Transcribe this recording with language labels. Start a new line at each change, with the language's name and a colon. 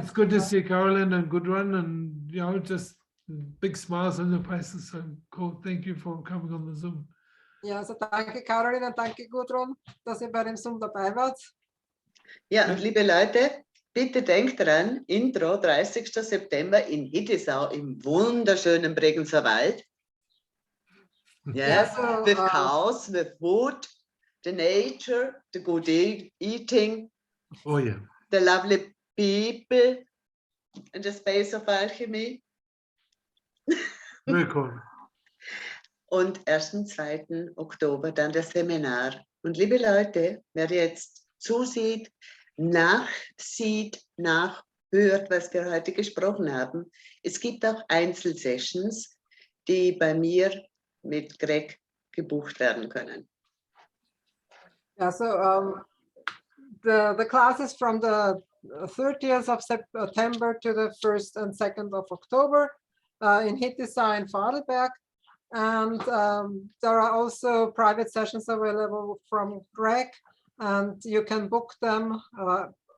English: it's good to see Carolyn and Gudrun, and you know, just big smiles on their faces. So cool. Thank you for coming on the Zoom.
German: Ja, also danke Caroline und danke Gudrun, dass ihr bei dem Zoom dabei wart. Ja, und liebe Leute, bitte denkt dran, Intro 30. September in Hittisau im wunderschönen Bregenzer Wald. Yes,
English: so, with cows, with wood, the nature, the good eating, Oh yeah. the lovely people, and the space of alchemy. Very cool.
German: Und 1. 2. Oktober dann das Seminar. Und liebe Leute, wer jetzt zusieht, nachsieht, nachhört, was wir heute gesprochen haben, es gibt auch Einzelsessions, die bei mir mit Greg gebucht werden können.
English: Yeah, so the classes from the 30th of September to the 1st and 2nd of October in Hittisau and Vorarlberg. And there are also private sessions available from Greg, and you can book them via